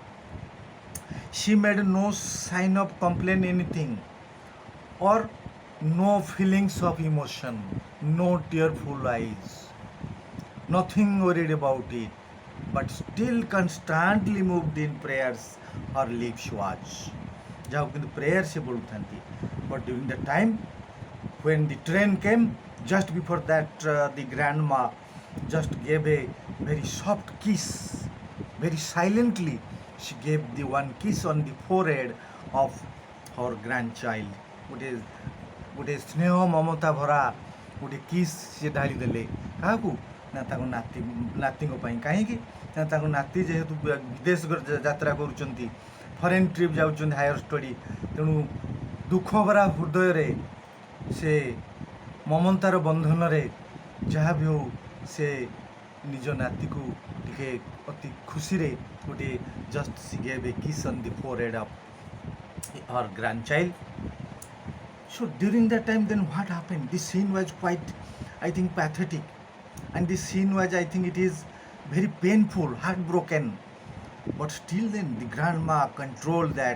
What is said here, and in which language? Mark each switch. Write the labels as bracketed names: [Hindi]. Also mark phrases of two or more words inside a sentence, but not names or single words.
[English] She made no sign of complaint anything, or no feelings of emotion, no tearful eyes, nothing worried about it, but still constantly moved in prayers her lips was. [Odia] ଯାହାକୁ କିନ୍ତୁ ପ୍ରେୟାର ସେ ବୋଲୁଥାନ୍ତି. [English] But during the time when the train came, Just before that, the grandma just gave a very soft kiss. Very silently, she gave the one kiss on the forehead of her grandchild. [Odia] ଗୋଟେ ଗୋଟେ ସ୍ନେହ ମମତା ଭରା ଗୋଟେ କିସ୍ ସେ ଢାଳି ଦେଲେ କାହାକୁ ନା ତାଙ୍କ ନାତିଙ୍କ ପାଇଁ। କାହିଁକି ନା ତାଙ୍କ ନାତି ଯେହେତୁ ବିଦେଶ ଯାତ୍ରା କରୁଛନ୍ତି, [English] foreign trip [Odia] ଯାଉଛନ୍ତି [English] higher study, [Odia] ତେଣୁ ଦୁଃଖ ଭରା ହୃଦୟରେ ସେ ମମତାର ବନ୍ଧନରେ ଯାହା ବି ହଉ ସେ ନିଜ ନାତିକୁ ଟିକେ ଅତି ଖୁସିରେ ଗୋଟେ [English] just she gave a kiss on the forehead of her grandchild. So during that time, then what happened? This scene was quite, I think, pathetic, and this scene was, I think, it is very painful, heartbroken. But still, then the grandma controlled that.